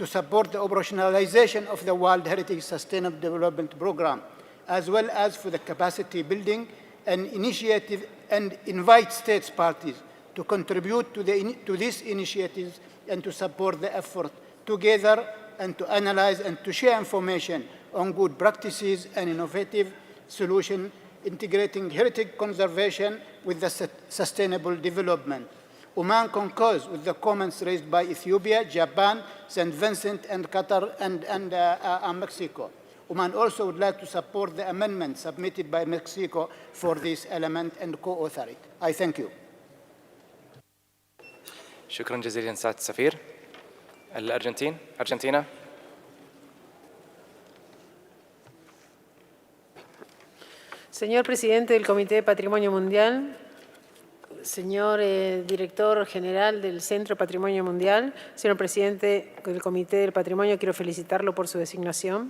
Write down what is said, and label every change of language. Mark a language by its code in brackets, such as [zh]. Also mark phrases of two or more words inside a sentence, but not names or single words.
[en] operationalization of the World Heritage Sustainable Development Program, as well as for the capacity building and initiative, and invite states parties to contribute to these initiatives and to support the effort together and to analyze and to share information on good practices and innovative solutions integrating heritage conservation with the sustainable development. Oman concurs with the comments raised by Ethiopia, Japan, St. Vincent, and Qatar, and Mexico. Oman also would like to support the amendment submitted by Mexico for this element and co-author it. I thank you. [ar] شكرا جزيلا سعادة السفير. أرجنتينا. [es] Señor presidente del Comité de Patrimonio Mundial, señor director general del Centro de Patrimonio Mundial, señor presidente del Comité del Patrimonio, quiero felicitarlo por su designación.